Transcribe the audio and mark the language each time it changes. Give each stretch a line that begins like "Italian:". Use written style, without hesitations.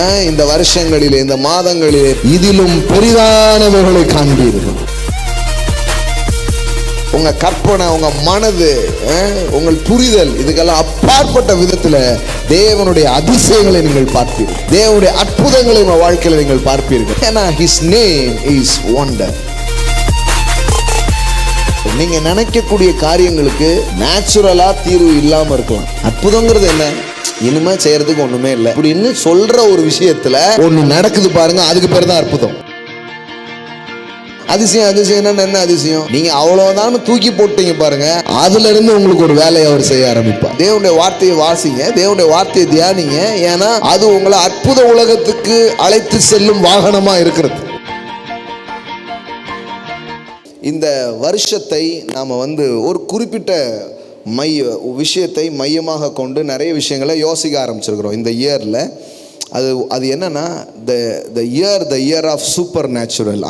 Tamil: இந்த வருஷங்களிலே, இந்த மாதங்களிலே இதிலும் பெரிதானவர்களை காண்பீர்கள். உங்க கற்பனை, உங்க மனது, உங்கள் புரிதல், இதுக்கெல்லாம் அப்பாற்பட்ட விதத்தில் தேவனுடைய அதிசயங்களை நீங்கள் பார்ப்பீர்கள். தேவனுடைய அற்புதங்களை உங்க வாழ்க்கையில் நீங்கள் பார்ப்பீர்கள். ஏன்னா
English: his name is wonder.
Tamil: நீங்க நினைக்கக்கூடிய காரியங்களுக்கு நேச்சுரலா தீர்வு இல்லாம இருக்கலாம். அற்புதங்கிறது என்ன, இனிமே செய்யறதுக்கு ஒண்ணுமே இல்லை அப்படின்னு சொல்ற ஒரு விஷயத்துல ஒண்ணு நடக்குது பாருங்க, அதுக்கு பேர் தான் அற்புதம். அதிசயம் என்ன அதிசயம், நீங்க அவ்வளவுதான் தூக்கி போட்டீங்க பாருங்க, அதுல இருந்து உங்களுக்கு ஒரு வேலையை அவர் செய்ய ஆரம்பிப்பார். தேவனுடைய வார்த்தையை வாசிங்க, தேவனுடைய வார்த்தையை தியானிங்க. ஏன்னா அது உங்களை அற்புத உலகத்துக்கு அழைத்து செல்லும் வாகனமா இருக்கிறது. இந்த வருஷத்தை நாம ஒரு குறிப்பிட்ட விஷயத்தை மையமாக கொண்டு நிறைய விஷயங்களை யோசிக்க ஆரம்பிச்சிருக்கிறோம் இந்த இயர்ல. அது என்னன்னா
English: the year of supernatural.